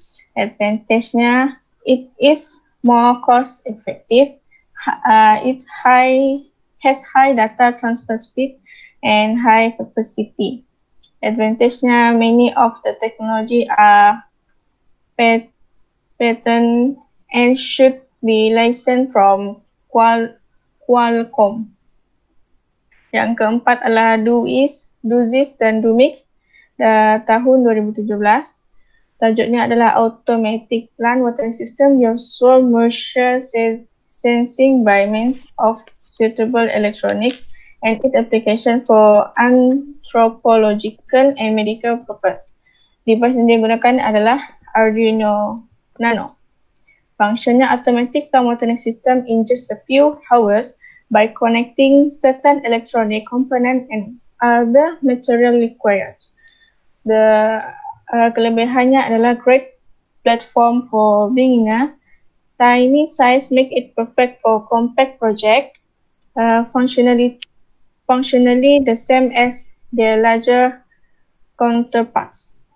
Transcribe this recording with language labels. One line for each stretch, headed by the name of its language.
English: Advantage-nya, it is more cost effective, it has high data transfer speed and high capacity. Advantage-nya, many of the technology are patent and should be licensed from Qualcomm.
Indonesian: Yang keempat adalah Duzis dan Dumix tahun 2017.
English: Tajuknya adalah Automatic Plant Watering System, your sole moisture sensing by means of suitable electronics and its application for anthropological and medical purpose.
Indonesian: Device yang digunakan adalah Arduino Nano.
English: Functionnya automatic plant monitoring system in just a few hours by connecting certain electronic component and other material required. The
Indonesian: kelebihannya adalah
English: great platform for beginner. Tiny size make it perfect for compact project. Functionally the same as their larger counterparts.